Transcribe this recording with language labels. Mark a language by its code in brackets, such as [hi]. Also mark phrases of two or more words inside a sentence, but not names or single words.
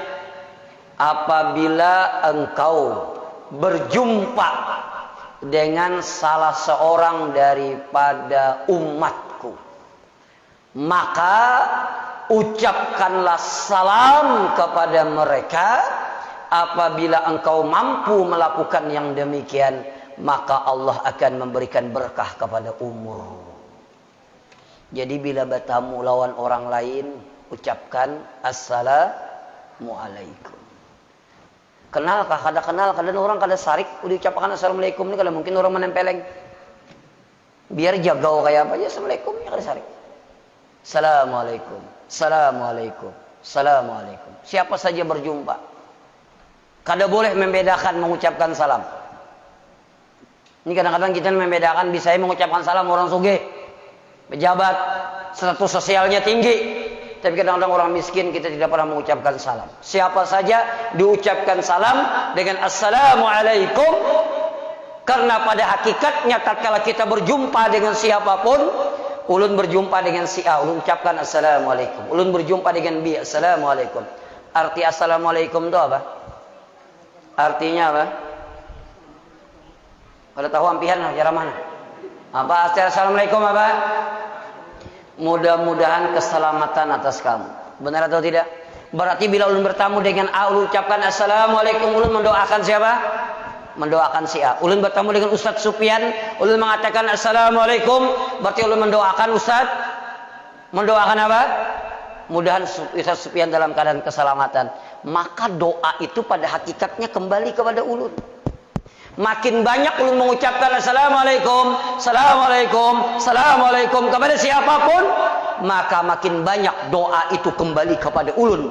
[id] Apabila engkau berjumpa dengan salah seorang daripada umatku, maka ucapkanlah salam kepada mereka. Apabila engkau mampu melakukan yang demikian, maka Allah akan memberikan berkah kepada umur. [bjn] Jadi bila bertamu lawan orang lain, ucapkan assalamualaikum. [id] Kenalkah? [bjn] Kada kenal, kada orang kada sarik, udah ucapkan assalamualaikum ini, kada mungkin orang menempeleng. Biar jagau kayak apa aja, assalamualaikum ya kada sarik. [ar] Assalamualaikum, assalamualaikum, assalamualaikum. [id] Siapa saja berjumpa, [bjn] kada boleh membedakan mengucapkan salam. [id] Ini kadang-kadang kita membedakan, bisa mengucapkan salam orang sugih, pejabat, status sosialnya tinggi. Tapi kadang-kadang orang miskin kita tidak pernah mengucapkan salam. Siapa saja diucapkan salam dengan assalamualaikum. Karena pada hakikatnya tatkala kita berjumpa dengan siapapun, ulun berjumpa dengan si A, ulun ucapkan assalamualaikum. Ulun berjumpa dengan B, assalamualaikum. Arti assalamualaikum itu apa? Artinya apa? [bjn] Kalau tahu ampihan cara mana? Apa assalamualaikum apa? [id] Mudah-mudahan keselamatan atas kamu. Benar atau tidak? Berarti bila ulun bertamu dengan A, ulun ucapkan assalamualaikum, ulun mendoakan siapa? Mendoakan si A. Ulun bertemu dengan Ustaz Sufyan, ulun mengatakan assalamualaikum, berarti ulun mendoakan Ustaz. Mendoakan apa? Mudahan Ustaz Sufyan dalam keadaan keselamatan. Maka doa itu pada hakikatnya kembali kepada ulun. Makin banyak ulun mengucapkan assalamualaikum, assalamualaikum, assalamualaikum kepada siapapun, maka makin banyak doa itu kembali kepada ulun.